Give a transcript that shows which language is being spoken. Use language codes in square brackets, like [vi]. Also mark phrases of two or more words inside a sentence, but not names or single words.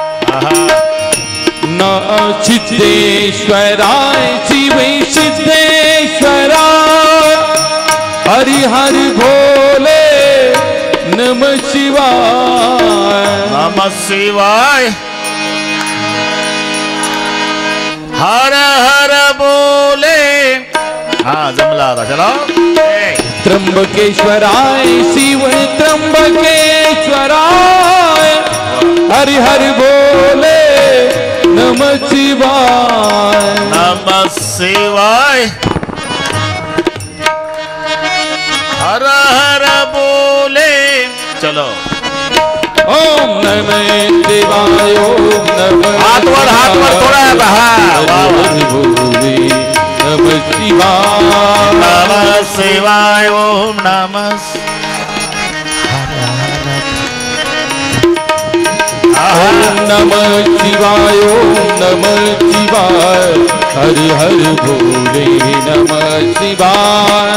[sa] न सिद्धेश्वराय शिव सिद्धेश्वराय. हरि हरि भोले नमः शिवाय. नमः शिवाय. [hi] हर हर बोले. [mr] हाँ जमला आता. चलो. [sa] त्र्यंबकेश्वराय शिव त्र्यंबकेश्वराय. हरि हरि बोले नमः शिवाय. नमः शिवाय. [hi] हर हर बोले. चलो. [sa] ओम नमः शिवाय. ओम नमः. [mr] हाथ वर थोड़ा. [sa] हरि बोले नमः शिवाय. नमः शिवाय. ओम नमः. ओम नमः शिवाय. ओम नमः शिवाय. हरि हरि बोले नमः शिवाय